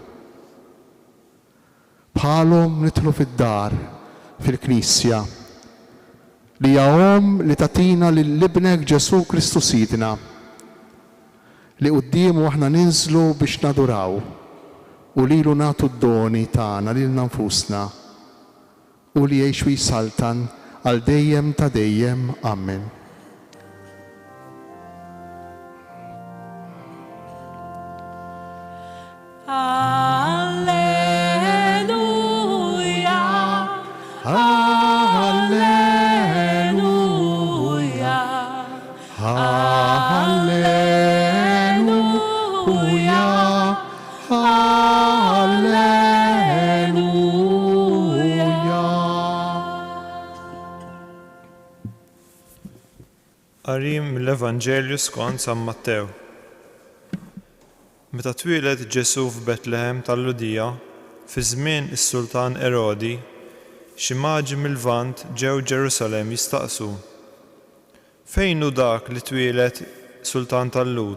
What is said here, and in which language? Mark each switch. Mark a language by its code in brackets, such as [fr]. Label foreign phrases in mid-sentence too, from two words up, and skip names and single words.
[mt] Bħalhom nidħlu fid-dar, fil-Knisja, li hija li tatina lill-Ibnek Ġesu Kristu Sidna, li qudiemu aħna ninżlu biex naduraw u lilu nagħtu d-doni tagħna lilna nfusna u li jgħix jsaltan għal dejjem ta' dejjem. Amen. Alleluia, alleluia, alleluia, alleluia. Qarim mill-Evanġelju skont San Mattew. Meta twieled Ġesu f'Betlehem tal-Ludija, fi żmien is-Sultan Erodi, xi maġi mill-Lvant ġew Ġerusalemm jistaqsu: fejn hu dak li twieled Sultan tal-Lud?